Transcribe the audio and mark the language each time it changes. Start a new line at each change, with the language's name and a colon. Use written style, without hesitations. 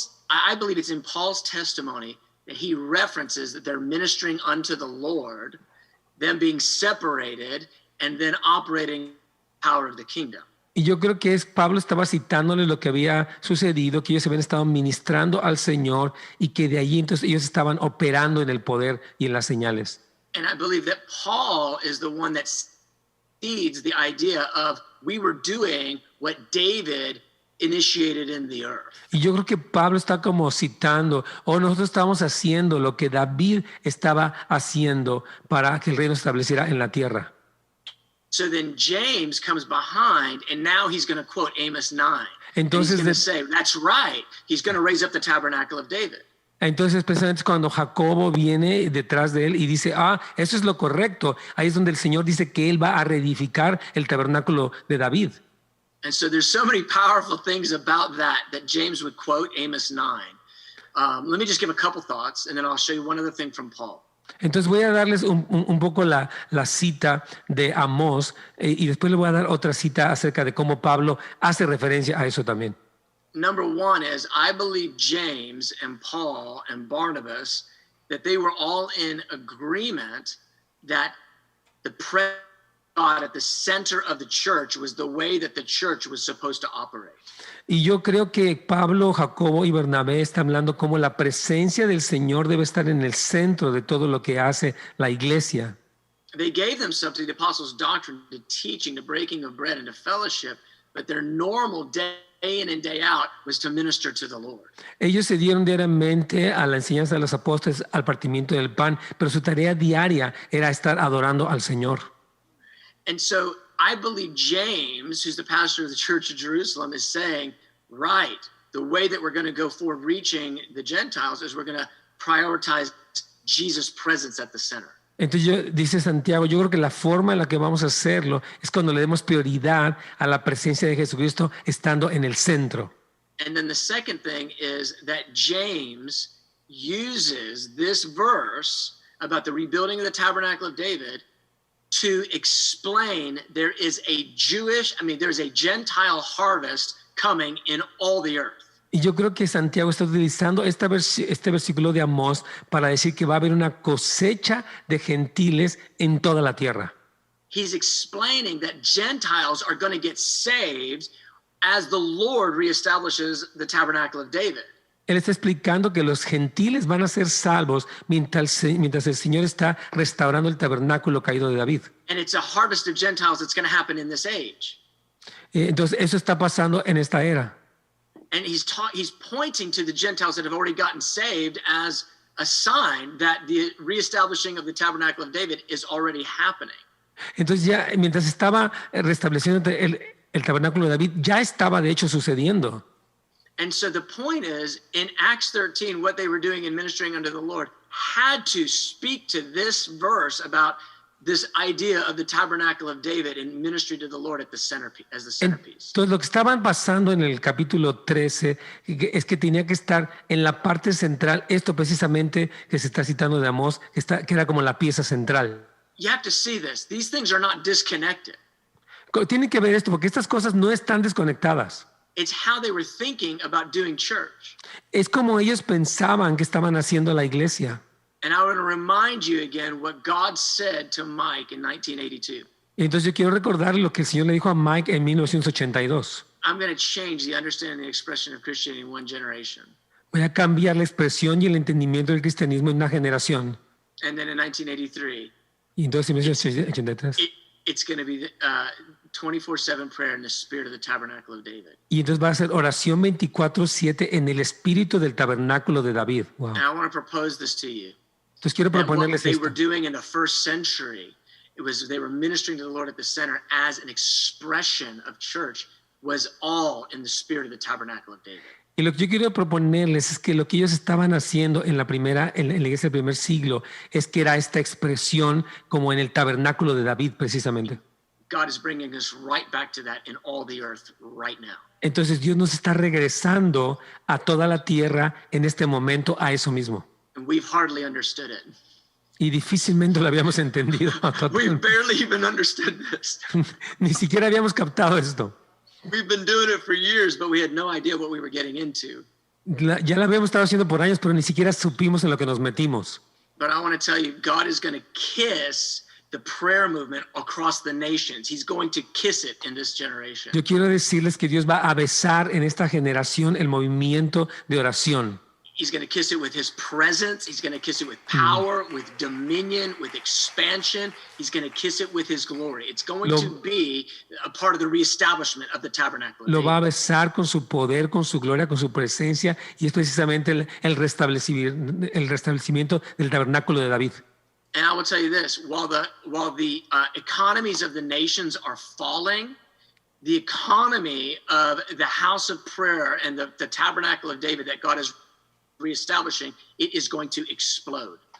English: I believe it's in Paul's testimony that he references that they're ministering unto the Lord, them being separated, and then operating the power of the kingdom.
Spanish: Y yo creo que Pablo estaba citándoles lo que había sucedido, que ellos habían estado ministrando al Señor y que de allí entonces ellos estaban operando en el poder y en las señales.
English: And I believe that Paul is the one that seeds the idea of we were doing what David initiated in the earth.
Spanish: Y yo creo que Pablo está como citando, nosotros estábamos haciendo lo que David estaba haciendo para que el reino se estableciera en la tierra.
English: So then James comes behind, and now he's going to quote Amos 9.
Spanish: Entonces,
English: and he's going to say, that's right. He's going to raise up the tabernacle of David.
Spanish: Entonces, precisamente es cuando Jacobo viene detrás de él y dice, eso es lo correcto. Ahí es donde el Señor dice que él va a reedificar el tabernáculo de David.
English: And so there's so many powerful things about that James would quote Amos 9. Let me just give a couple thoughts, and then I'll show you one other thing from Paul.
Spanish: Entonces voy a darles un poco la cita de Amós y después le voy a dar otra cita acerca de cómo Pablo hace referencia a eso también.
English: Number one is, I believe James and Paul and Barnabas, that they were all in agreement that the presence of God at the center of the church was the way that the church was supposed to operate.
Spanish: Y yo creo que Pablo, Jacobo y Bernabé están hablando cómo la presencia del Señor debe estar en el centro de todo lo que hace la iglesia.
English: They gave themselves to the apostles' doctrine, to teaching, to breaking of bread, and to fellowship, but their normal day in and day out was to minister to the Lord.
Spanish: Ellos se dieron diariamente a la enseñanza de los apóstoles, al partimiento del pan, pero su tarea diaria era estar adorando al Señor.
English: And so I believe James, who's the pastor of the Church of Jerusalem, is saying, right, the way that we're going to go forward reaching the Gentiles is we're going to prioritize Jesus' presence at the center.
Spanish: Entonces dice Santiago, yo creo que la forma en la que vamos a hacerlo es cuando le demos prioridad a la presencia de Jesucristo estando en el centro.
English: And then the second thing is that James uses this verse about the rebuilding of the tabernacle of David to explain there's a Gentile harvest coming in all the earth.
Spanish: Y yo creo que Santiago está utilizando este versículo de Amós para decir que va a haber una cosecha de gentiles en toda la tierra.
English: He's explaining that Gentiles are going to get saved as the Lord reestablishes the tabernacle of David.
Spanish: Él está explicando que los gentiles van a ser salvos mientras el Señor está restaurando el tabernáculo caído de David.
English: And it's a harvest of Gentiles that's going to happen in this age.
Spanish: Entonces eso está pasando en esta era.
English: And he's pointing to the Gentiles that have already gotten saved as a sign that the reestablishing of the tabernacle of David is already happening.
Spanish: Entonces ya mientras estaba restableciendo el tabernáculo de David, ya estaba de hecho sucediendo.
English: And so the point is, in Acts 13, what they were doing in ministering unto the Lord had to speak to this verse about this idea of the tabernacle of David and ministry to the Lord at the centerpiece, as the centerpiece.
Spanish: Entonces lo que estaban pasando en el capítulo 13 es que tenía que estar en la parte central, esto precisamente que se está citando de Amós, que era como la pieza central.
English: You have to see this. These things are not disconnected.
Spanish: Tienen que ver esto porque estas cosas no están desconectadas.
English: It's how they were thinking about doing church.
Spanish: Es como ellos pensaban que estaban haciendo la iglesia.
English: And I want to remind you again what God said to Mike in 1982.
Spanish: Entonces yo quiero recordar lo que el Señor le dijo a Mike en 1982.
English: I'm going to change the understanding and the expression of Christianity in one generation.
Spanish: Voy a cambiar la expresión y el entendimiento del cristianismo en una generación.
English: And then in 1983,
Spanish: y entonces en 1983,
English: it's going to be 24/7 prayer in the spirit of the tabernacle of David.
Spanish: Y entonces va a ser oración 24/7 en el espíritu del tabernáculo de David.
English: Wow. And I want to propose this to you.
Spanish: Entonces quiero proponerles
English: what they
Spanish: esto.
English: were doing in the first century, they were ministering to the Lord at the center as an expression of church, was all in the spirit of the tabernacle of David.
Spanish: Y lo que yo quiero proponerles es que lo que ellos estaban haciendo en la iglesia del primer siglo es que era esta expresión como en el tabernáculo de David precisamente.
English: God is bringing us right back to that in all the earth right now.
Spanish: Entonces Dios nos está regresando a toda la tierra en este momento a eso mismo.
English: And we've hardly understood it.
Spanish: Y difícilmente lo habíamos entendido.
English: We barely even understood this.
Spanish: Ni siquiera habíamos captado esto.
English: We've been doing it for years, but we had no idea what we were getting into.
Spanish: Ya lo habíamos estado haciendo por años, pero ni siquiera supimos en lo que nos metimos.
English: But I want to tell you, God is going to kiss the prayer movement across the nations. He's going to kiss it in this generation.
Spanish: Yo quiero decirles que Dios va a besar en esta generación el movimiento de oración.
English: He's going to kiss it with his presence. He's going to kiss it with power, with dominion, with expansion. He's going to kiss it with his glory. It's going to be a part of the reestablishment of the tabernacle.
Spanish: Lo va a besar con su poder, con su gloria, con su presencia, y es precisamente el restablecimiento del tabernáculo de David.
English: And I will tell you this, while the economies of the nations are falling, the economy of the house of prayer and the tabernacle of David that God is reestablishing, it is going to explode.